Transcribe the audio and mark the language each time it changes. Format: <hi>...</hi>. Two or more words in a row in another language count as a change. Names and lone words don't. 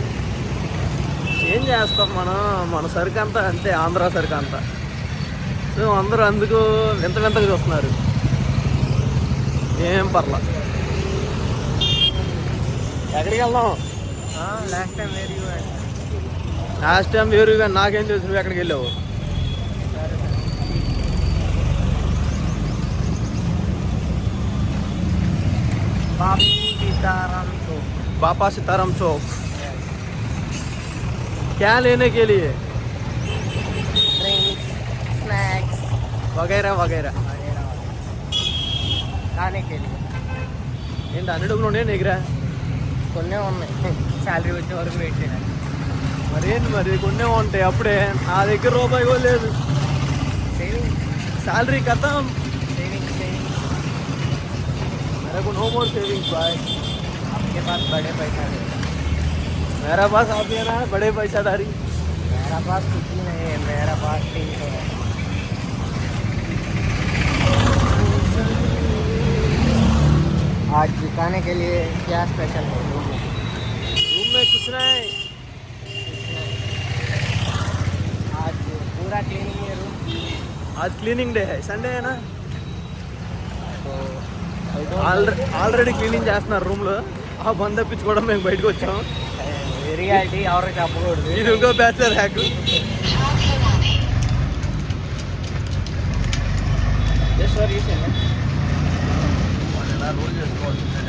<te>ఏం చేస్తాం మన సరుకు అంతా అంతే, ఆంధ్ర సరుకు అంతా. సో అందరూ అందుకు వింతగా చూస్తున్నారు. ఏం పర్లా. ఎక్కడికి వెళ్దాం?</te> <en>last time</en> <te>వేరుగా నాకేం తెలుసు, నువ్వు ఎక్కడికి వెళ్ళావు?</te> <hi>बापा सीताराम चौक. क्या लेने के लिए?</hi> <en>drinks, snacks</en> <hi>वगैरह वगैरह खाने के लिए.</hi> <te>ఏంటి అన్ని డబ్బులు ఉన్నాయి దగ్గర? కొన్నే ఉన్నాయి, శాలరీ వచ్చే వరకు వెయిట్ చేయాలి. మరి కొన్నే ఉంటాయి. అప్పుడే నా దగ్గర రూపాయి కూడా లేదు. సేవింగ్, శాలరీ ఖతం. సేవింగ్.</te> <hi>मेरे को</hi> <en>no more savings</en> <hi>भाई. आपके पास बड़े पैसा है. मेरा पास आप है ना बड़े पैसादारी. मेरा पास कुछ ही नहीं है. मेरा पास 300 है. आज दिखाने के लिए क्या स्पेशल है रूम में कुछ नहीं. आज पूरा क्लीनिंग है रूम. आज</hi> <en>cleaning day</en> <hi>है, संडे है ना. तो</hi> <en>already cleaning</en> <te>చేస్తున్నారు రూమ్లో. ఆ బంద్ తప్పించుకోవడం మేము బయటకు వచ్చాం. రియాలిటీ ఎవరికి చెప్పకూడదు. ఇది ఇంకో</te> <en>bachelor hack.</en> <te>రోల్ చేసుకోవాలి.</te>